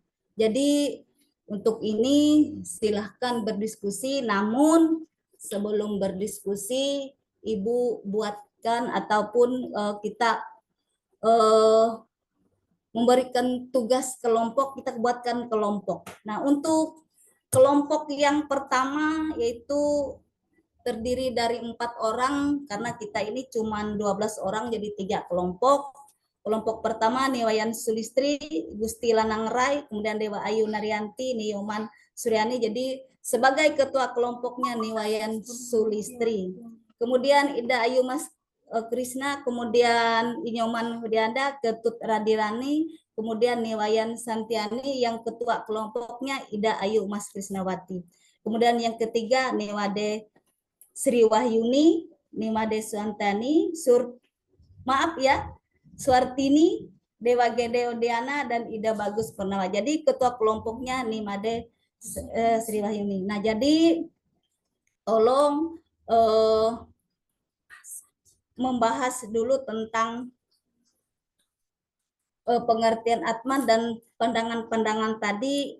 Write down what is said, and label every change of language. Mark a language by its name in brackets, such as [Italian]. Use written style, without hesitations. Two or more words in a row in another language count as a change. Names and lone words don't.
[Indonesian] Jadi untuk ini silahkan berdiskusi, namun sebelum berdiskusi Ibu buatkan ataupun kita memberikan tugas kelompok, kita buatkan kelompok. Nah, untuk kelompok yang pertama yaitu terdiri dari 4 orang, karena kita ini cuma 12 orang, jadi 3 kelompok. Kelompok pertama Niwayan Sulistri, Gusti Lanang Rai, kemudian Dewa Ayu Naryanti, Nyoman Suryani. Jadi sebagai ketua kelompoknya Niwayan Sulistri. Kemudian Ida Ayu Mas Krishna, kemudian Inyoman Hudianda, Ketut Radilani, kemudian Niwayan Santiani, yang ketua kelompoknya Ida Ayu Mas Krishnawati. Kemudian yang ketiga Niwade Sri Wahyuni, Nimade Suantani, Suartini, Dewa Gede Odiana, dan Ida Bagus Purnawa. Jadi ketua kelompoknya Nimade Sri Wahyuni. Nah, jadi tolong membahas dulu tentang pengertian Atman dan pandangan-pandangan tadi.